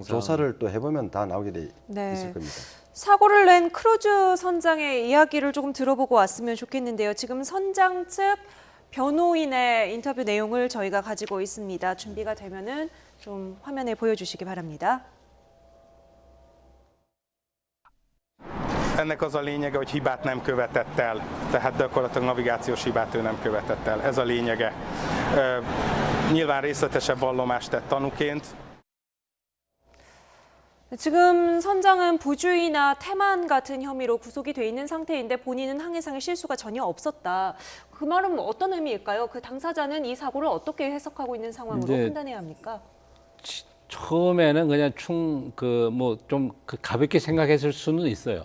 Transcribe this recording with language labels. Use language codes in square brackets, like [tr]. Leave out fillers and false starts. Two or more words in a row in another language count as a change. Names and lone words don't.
[ko] 조사를 또 해보면 다 나오게 돼 네. 있을 겁니다. 사고를 낸 크루즈 선장의 이야기를 조금 들어보고 왔으면 좋겠는데요. 지금 선장 측 변호인의 인터뷰 내용을 저희가 가지고 있습니다. 준비가 되면은 좀 화면에 보여주시기 바랍니다. [hu] Ennek az a lényege, hogy hibát nem követett el, tehát gyakorlatilag navigációs hibát ő nem követett el. Ez a lényege. Nyilván részletesebb vallomást tett tanúként. [ko] 지금 선장은 부주의나 태만 같은 혐의로 구속이 돼 있는 상태인데 본인은 항해상에 실수가 전혀 없었다. 그 말은 뭐 어떤 의미일까요? 그 당사자는 이 사고를 어떻게 해석하고 있는 상황으로 이제 판단해야 합니까? 처음에는 그냥 뭐 좀 가볍게 생각했을 수는 있어요.